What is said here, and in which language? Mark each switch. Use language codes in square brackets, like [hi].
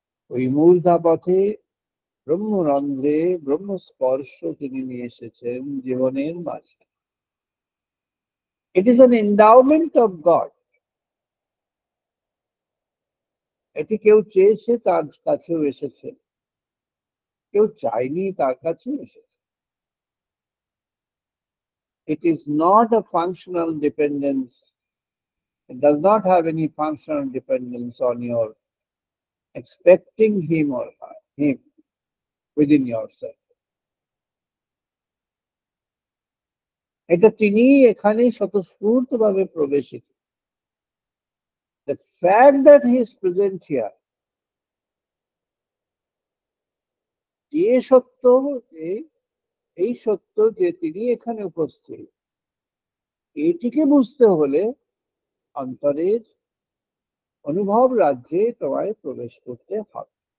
[bn] ওই মূর্ধা পথে ব্রহ্মরন্ধ্রে ব্রহ্মস্পর্শ তিনি নিয়ে এসেছেন জীবনের মাঝে। [en] It is an endowment of God. [bn] এটি কেউ চেয়েছে তার কাছেও এসেছে, কেউ চাইনি তার কাছেও এসেছে। [en] It is not a functional dependence. It does not have any functional dependence on your expecting him or her, him within yourself. [bn] এটা তিনি এখানে স্বতঃস্ফূর্তভাবে প্রবেশিত। [en] The fact that he is present here, [bn] যে সত্য, এই সত্য যে তিনি এখানে উপস্থিত, এটিকে বুঝতে হলে অন্তরের অনুভব রাজ্যে তোমায় প্রবেশ করতে হবে,